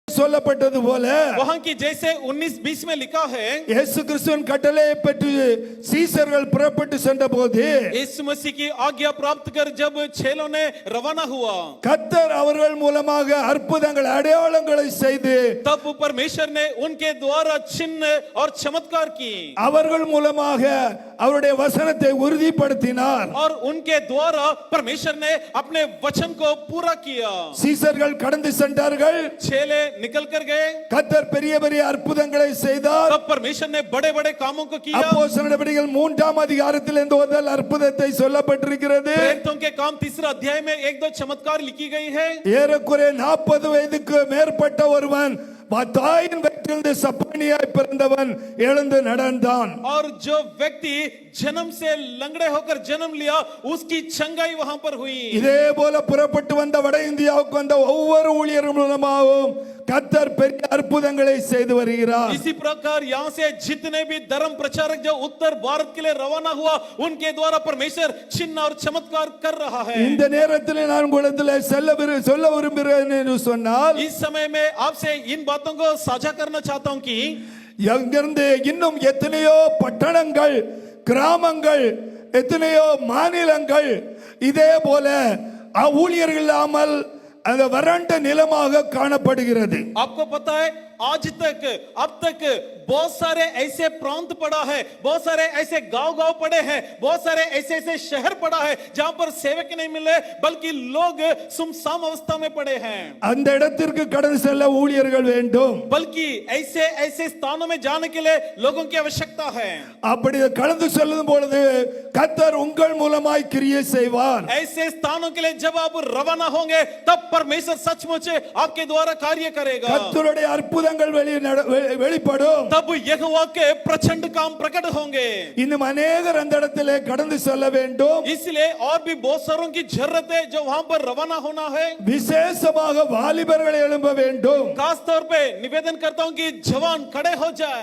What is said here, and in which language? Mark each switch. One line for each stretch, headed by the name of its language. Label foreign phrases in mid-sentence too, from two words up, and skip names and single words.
Tamil: சொல்லப்பட்டது போல
Hindi: वहां की जैसे 19-20 में लिखा है,
Tamil: இயேசு கிறிஸ்துவின் கட்டளையை பெற்று சீசர்கள் புறப்பட்டு சென்றபோது
Hindi: यीशु मसीह की आज्ञा प्राप्त कर जब चेलों ने रवाना हुआ,
Tamil: கர்த்தர் அவர்கள் மூலமாக அற்புதங்கள் அடையாளங்களை செய்து
Hindi: तब परमेश्वर ने उनके द्वारा चिन्ह और चमत्कार की,
Tamil: அவர்கள் மூலமாக அவருடைய வசனத்தை உறுதிப்படுத்தினார்.
Hindi: और उनके द्वारा परमेश्वर ने अपने वचन को पूरा किया.
Tamil: சீசர்கள் கடந்து சென்றார்கள்.
Hindi: चेले निकल कर गए.
Tamil: கர்த்தர் பெரிய பெரிய அற்புதங்களை செய்தார்.
Hindi: तब परमेश्वर ने बड़े बड़े कामों को किया.
Tamil: அப்போஸ்தலர் நடவடிக்கைகள் 3ஆம் அதிகாரத்தில் இந்த முதல் அற்புதத்தை சொல்லப்பட்டிருக்கிறது.
Hindi: प्रेरितों के काम 3 अध्याय में 1-2 चमत्कार लिखी गई है.
Tamil: ஏறக்குறைய 40 வயதுக்கு மேற்பட்ட ஒருவன் தாயின் வயிற்றிலிருந்து சப்பானியாய் பிறந்தவன் எழுந்து நடந்தான்.
Hindi: और जो व्यक्ति जन्म से लंगड़े होकर जन्म लिया, उसकी चंगाई वहां पर हुई.
Tamil: இதே போல புறப்பட்டு வந்த வட இந்தியாவுக்கு வந்த ஒவ்வொரு ஊழியர் மூலமாகவும் கர்த்தர் பெரிய அற்புதங்களை செய்து வருகிறார்.
Hindi: इसी प्रकार यहाँ से जितने भी धर्म प्रचारक जो उत्तर भारत के लिए रवाना हुआ, उनके द्वारा परमेश्वर चिन्ह और चमत्कार कर रहा है.
Tamil: இந்த நேரத்தில் நான் உங்களிடத்தில் சொல்ல விரும்புகிறேன் என்று சொன்னால்,
Hindi: इस समय में आपसे इन बातों को साझा करना चाहता हूं कि
Tamil: எங்கிருந்து இன்னும் எத்தனையோ பட்டணங்கள், கிராமங்கள், எத்தனையோ மாநிலங்கள் இதே போல ஊழியர்கள் இல்லாமல் அந்த வறண்ட நிலமாக காணப்படுகிறது.
Hindi: आपको पता है आज तक अब तक बहुत सारे ऐसे प्रांत पड़ा है, बहुत सारे ऐसे गांव पड़े हैं, बहुत सारे ऐसे शहर पड़ा है जहां पर सेवक नहीं मिले, बल्कि लोग सुमसाम अवस्था में पड़े हैं.
Tamil: அந்த இடத்திற்கு கடந்து செல்ல ஊழியர்கள் வேண்டும்.
Hindi: बल्कि ऐसे स्थानों में जाने के लिए लोगों की आवश्यकता है.
Tamil: அப்படி கடந்து செல்லும் பொழுது கர்த்தர் உங்கள் மூலமாய் கிரியை செய்வார்.
Hindi: ऐसे स्थानों के लिए जब आप रवाना होंगे, तब परमेश्वर सचमुच आपके द्वारा कार्य करेगा.
Tamil: கர்த்தருடைய அற்புதங்கள் வெளிப்படும்.
Hindi: तब यहोवा के प्रचंड काम प्रकट होंगे.
Tamil: இன்னும் अनेகர் அந்த இடத்திலே கடந்து செல்ல வேண்டும்.
Hindi: इसलिए और भी बहुत सारों की जरूरत है जो वहां पर रवाना होना है.
Tamil: விசேஷமாக வாலிபர்கள் எழும்ப வேண்டும்.
Hindi: खास तौर पे निवेदन करता हूं कि जवान खड़े हो जाएं,